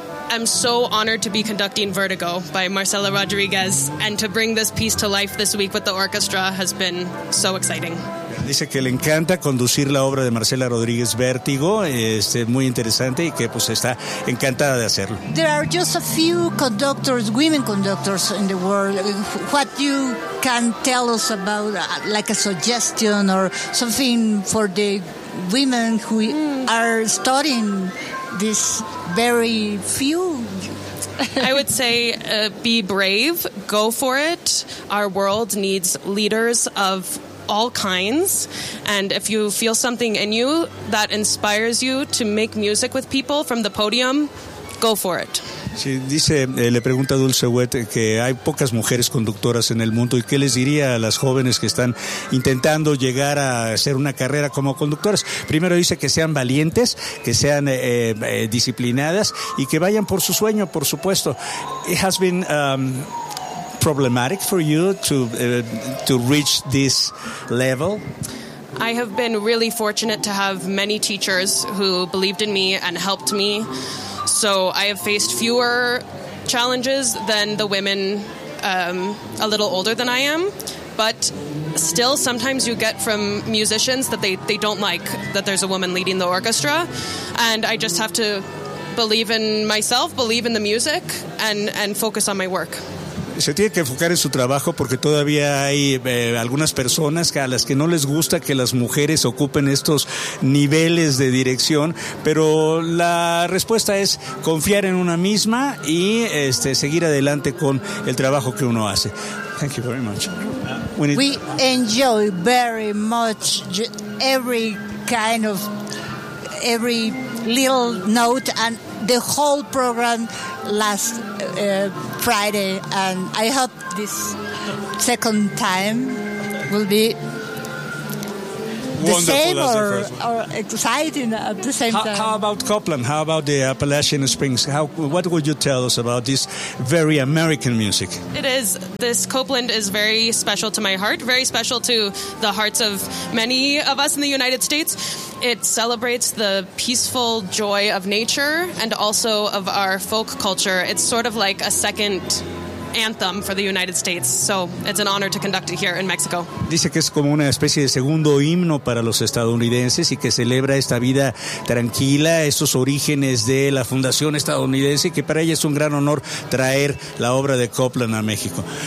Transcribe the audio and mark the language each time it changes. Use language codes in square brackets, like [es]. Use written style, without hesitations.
[en] I'm so honored to be conducting Vertigo by Marcela Rodriguez, and to bring this piece to life this week with the orchestra has been so exciting. [es] Dice que le encanta conducir la obra de Marcela Rodriguez Vértigo, muy interesante, y que pues está encantada de hacerlo. [en] There are just a few conductors, women conductors in the world. What you can tell us about, like a suggestion or something for the women who are studying this very few? I would say be brave, go for it. Our world needs leaders of all kinds, and if you feel something in you that inspires you to make music with people from the podium, go for it. [es] Sí, dice, le pregunta Dulce Wet que hay pocas mujeres conductoras en el mundo, y qué les diría a las jóvenes que están intentando llegar a hacer una carrera como conductoras. Primero dice que sean valientes, que sean disciplinadas y que vayan por su sueño, por supuesto. [en] It has been problematic for you to reach this level. I have been really fortunate to have many teachers who believed in me and helped me. So I have faced fewer challenges than the women a little older than I am. But still, sometimes you get from musicians that they don't like that there's a woman leading the orchestra. And I just have to believe in myself, believe in the music, and focus on my work. [es] Se tiene que enfocar en su trabajo porque todavía hay algunas personas a las que no les gusta que las mujeres ocupen estos niveles de dirección, pero la respuesta es confiar en una misma y seguir adelante con el trabajo que uno hace. [en] Thank you very much. We enjoy very much every kind of every little note and the whole program last Friday, and I hope this second time will be wonderful, the same or exciting at the same time. How about Copland? How about the Appalachian Springs? What would you tell us about this very American music? It is. This Copland is very special to my heart, very special to the hearts of many of us in the United States. It celebrates the peaceful joy of nature and also of our folk culture. It's sort of like a second anthem for the United States, so it's an honor to conduct it here in Mexico. [es] Dice que es como una especie de segundo himno para los estadounidenses y que celebra esta vida tranquila, estos orígenes de la fundación estadounidense, y que para ella es un gran honor traer la obra de Copland a México.